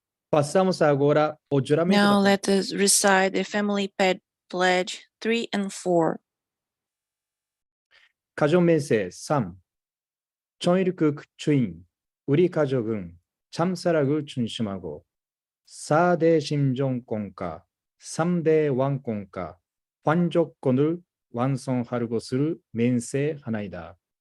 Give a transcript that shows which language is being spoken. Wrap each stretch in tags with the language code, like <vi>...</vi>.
<pt>Passamos agora ao juramento</pt> <en>Now da let us recite the family pledge 3 and 4.</en> <ko>가족 맹세 3. 정일국 주인, 우리 가족은 참사랑을 중심하고 4대 심정권과 3대 왕권과 환족권을 완성할 것을 맹세하나이다.</ko>